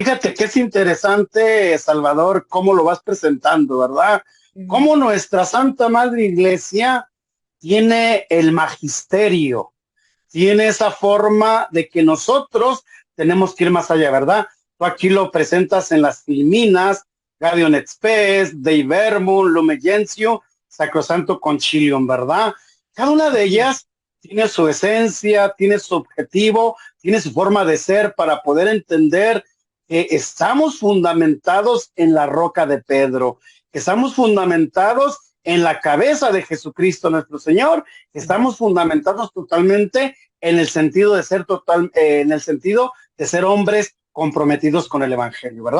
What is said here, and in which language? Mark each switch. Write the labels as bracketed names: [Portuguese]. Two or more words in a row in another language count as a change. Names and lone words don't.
[Spanish] Fíjate que es interesante, Salvador, cómo lo vas presentando, ¿verdad? Cómo nuestra Santa Madre Iglesia tiene el magisterio, tiene esa forma de que nosotros tenemos que ir más allá, ¿verdad? Tú aquí lo presentas en las Filminas, Gaudium et Spes, Dei Verbum, Lumen Gentium, Sacrosanto Concilium, ¿verdad? Cada una de ellas tiene su esencia, tiene su objetivo, tiene su forma de ser para poder entender que estamos fundamentados en la roca de Pedro, que estamos fundamentados en la cabeza de Jesucristo nuestro Señor, que estamos fundamentados totalmente en el sentido de ser en el sentido de ser hombres comprometidos con el evangelio, ¿verdad?